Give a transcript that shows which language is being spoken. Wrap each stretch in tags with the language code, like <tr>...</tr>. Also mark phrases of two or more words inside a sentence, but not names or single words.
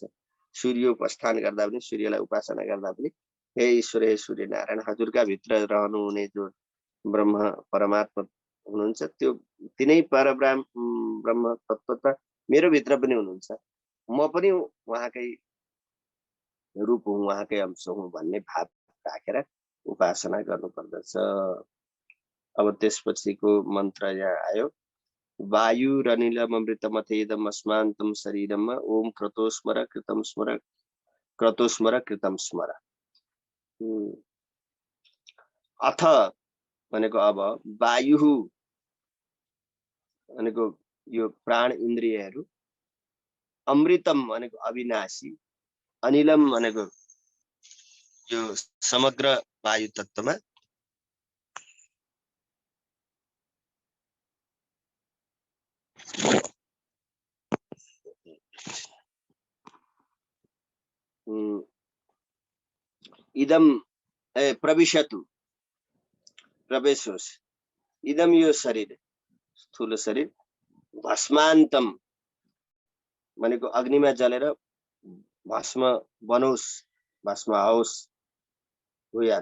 <ne>सूर्योपासना गर्दा पनि, सूर्यलाई उपासना गर्दा पनि हे ईश्वर, हे सूर्यनारायण, हजुरका भित्र रहनुहुने जो ब्रह्म परमात्मा हुनुहुन्छ, त्यो तिनै ब्रह्म तत्त्व त मेरो भित्र पनि हुनुहुन्छ, म पनि उहाँकै रूप हुँ, उहाँकै अंश हुँ भन्ने भाव राखेर उपासना गर्नुपर्दछ। अब त्यसपछिको मन्त्र यहाँ आयो,</ne> <sa>वायुरनिलममृतमथेदम अस्मान्तं शरीरम ओम क्रतोस्मर कृतं स्मर, क्रतोस्मर कृतं स्मर।</sa> <ne>अथ भनेको अब, वायु भनेको यो प्राण इन्द्रियहरू, अमृतम भनेको अविनाशी, अनिलम भनेको यो समग्र वायु तत्त्वमा,</ne> <sa>इदम प्रविशतु,</sa> <ne>प्रवेश होस्, इदम यो शरीर, स्थूल शरीर, भस्मान्तम भनेको अग्निमा जलेर भस्म बनोस्, भस्म आओस्, हुयात।</ne>